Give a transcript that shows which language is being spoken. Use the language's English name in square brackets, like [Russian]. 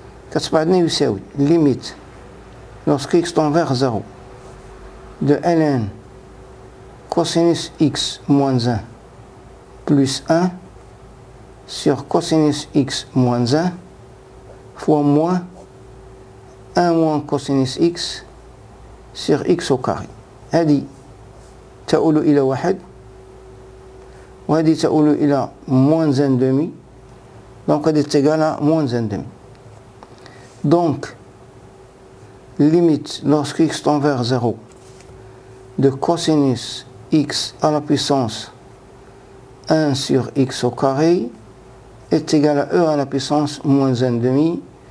[Arabic] كتبقى عندنا يساوي [French] limite lorsque x tend vers 0 de ln cosinus x moins 1 plus 1 sur cosinus x moins 1 fois moins 1 moins cosinus x sur x au carré. [Arabic] هذه تؤول إلى 1 وهذه تؤول إلى [French] moins [Arabic] 1/2. [French] Donc [Arabic] هذه [French] est égale à moins 1/2. Donc limite lorsque x tend vers 0 de cosinus x à la puissance 1 sur x au carré est égal à e à la puissance moins 1/2